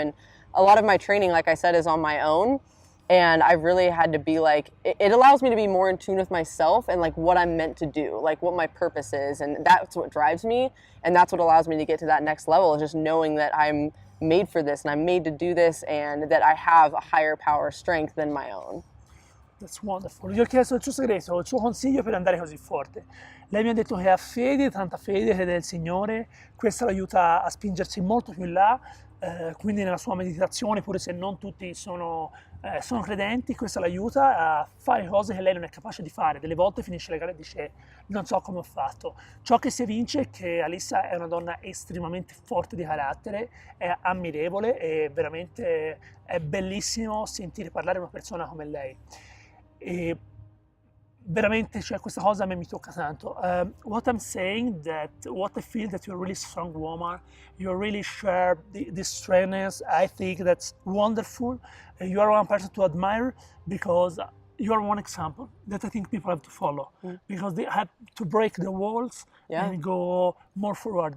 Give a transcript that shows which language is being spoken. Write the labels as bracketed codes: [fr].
[en] And a lot of my training, like I said, is on my own. And I've really had to be like, it allows me to be more in tune with myself and like what I'm meant to do, like what my purpose is. And that's what drives me. And that's what allows me to get to that next level, is just knowing that I'm made for this and I'm made to do this, and that I have a higher power strength than my own. That's wonderful. [it] Gli ho chiesto il suo segreto, il suo consiglio per andare così forte. Lei mi ha detto che ha fede, tanta fede, crede nel Signore, questo l'aiuta a spingersi molto più in là, quindi nella sua meditazione, pure se non tutti sono credenti, questo l'aiuta a fare cose che lei non è capace di fare. Delle volte finisce le gare e dice non so come ho fatto. Ciò che si evince è che Alyssa è una donna estremamente forte di carattere, è ammirevole e veramente è bellissimo sentire parlare una persona come lei. E veramente, cioè, questa cosa a me mi tocca tanto. [en] What I'm saying, that what I feel that you're a really strong woman, you really share this strengthness. I think that's wonderful. You are one person to admire because you are one example that I think people have to follow because they have to break the walls and go more forward.